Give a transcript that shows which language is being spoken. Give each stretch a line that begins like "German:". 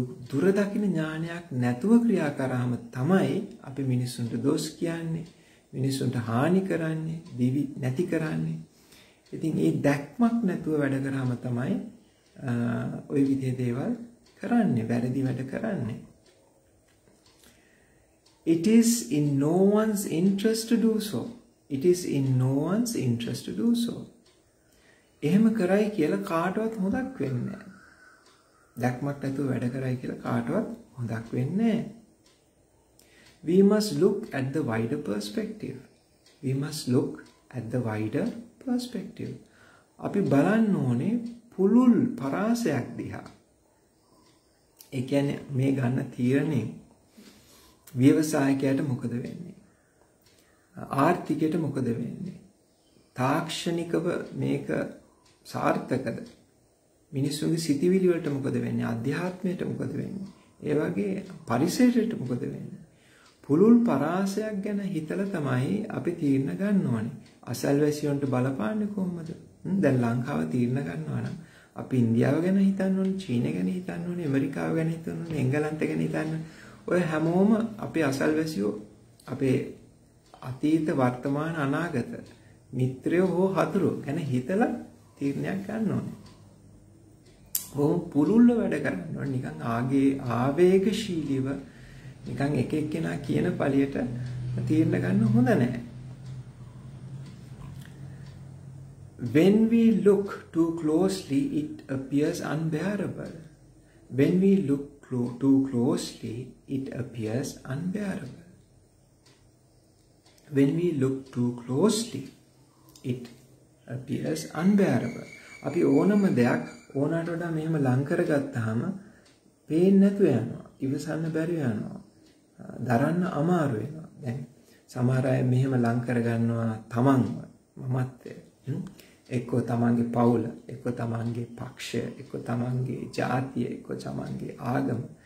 Sinhala: දුරදකින ඥානයක් නැතුව ක්‍රියා කරාම තමයි අපි මිනිසුන්ට දොස් කියන්නේ, මිනිසුන්ට හානි කරන්නේ, දිවි නැති කරන්නේ. ඉතින් මේ දැක්මක් නැතුව වැඩ කරාම තමයි ওই විදිහේ දේවල් කරන්නේ, වැරදි වැඩ කරන්නේ.
English: It is in no one's interest to do so. It is in no one's interest to do so.
Sinhala: එහෙම කරයි කියලා කාටවත් හොදක් වෙන්නේ නැහැ. දැක්මක් නැතුව වැඩ කරයි කියලා කාටවත් හොදක් වෙන්නේ නැහැ.
English: We must look at the wider perspective. We must look at the wider perspective.
Sinhala: අපි බලන්න ඕනේ පුළුල් පරාසයක් දිහා. ඒ කියන්නේ මේ ගන්න තීරණේ ව්‍යවසායකයාට මොකද වෙන්නේ? ආර්ථිකයට මොකද වෙන්නේ? තාක්ෂණිකව මේක සාර්ථකද? මිනිස්සුන්ගේ සිතිවිලි වලට මොකද වෙන්නේ? අධ්‍යාත්මයට මොකද වෙන්නේ? ඒ වගේ පරිසරයට මොකද වෙන්නේ? පුළුල් පරාසයක් ගැන හිතලා තමයි අපි තීරණ ගන්න ඕනේ. අසල්වැසියන්ට බලපාන්නේ කොහොමද? දැන් ලංකාව තීරණ ගන්නවා නම් අපි ඉන්දියාව ගැන හිතන්න ඕනේ, චීන ගැන හිතන්න ඕනේ, ඇමරිකාව ගැන හිතන්න ඕනේ, එංගලන්ත ගැන හිතන්න. ඔය හැමෝම අපේ අසල්වැසියෝ අපේ අතීත වර්තමාන අනාගත මිත්‍රයෝ හෝ හතුරෝ ගැන හිතලා තීරණයක් ගන්න ඕනේ. ඕම් පුළුල්ව වැඩ කරන්න ඕනේ. නිකන් ආවේගශීලීව නිකන් එක එක්කෙනා කියන පළියට තීරණ ගන්න හොඳ නැහැ.
English: When we look too closely, it appears unbearable. When we look too closely, it appears unbearable. When we look too closely, it appears unbearable.
Sinhala: අපි ඕනම දෙයක් ඕනට වඩා මෙහෙම ලං කරගත්තාම පේන්නේ නැතුව යනවා. ඉවසන්න බැරි යනවා. දරන්න අමාරු වෙනවා. දැන් සමහර අය මෙහෙම ලං කරගන්නවා තමන්ව මමත්වය. එක්කෝ තමන්ගේ පවුල, එක්කෝ තමන්ගේ පක්ෂය, එක්කෝ තමන්ගේ ජාතිය, එක්කෝ තමන්ගේ ආගම.